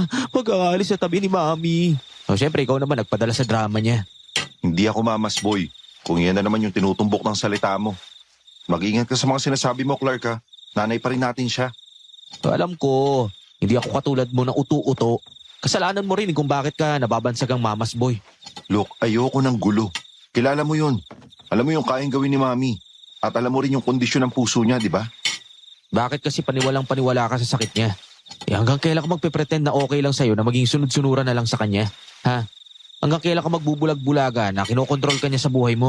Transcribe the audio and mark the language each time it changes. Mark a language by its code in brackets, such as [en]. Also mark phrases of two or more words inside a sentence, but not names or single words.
[tl] Mag-aalis sa tabi ni Mami. O syempre, ikaw naman nagpadala sa drama niya. Hindi ako [en] mamas boy. [tl] Kung yan na naman yung tinutumbok ng salita mo. Mag-ingat ka sa mga sinasabi mo, Clark, ha? Nanay pa rin natin siya. Alam ko, hindi ako katulad mo na uto-uto. Kasalanan mo rin kung bakit ka nababansag ang [en] mamas boy. [tl] Look, ayoko ng gulo. Kilala mo yun. Alam mo yung kayang gawin ni Mami. At alam mo rin yung kondisyon ng puso niya, di ba? Bakit kasi paniwalang paniwala ka sa sakit niya? Hanggang kailan ka magpe-pretend na okay lang sa'yo na maging sunod-sunuran na lang sa kanya? Ha? Hanggang kailan ka magbubulag-bulaga na kinokontrol ka niya sa buhay mo?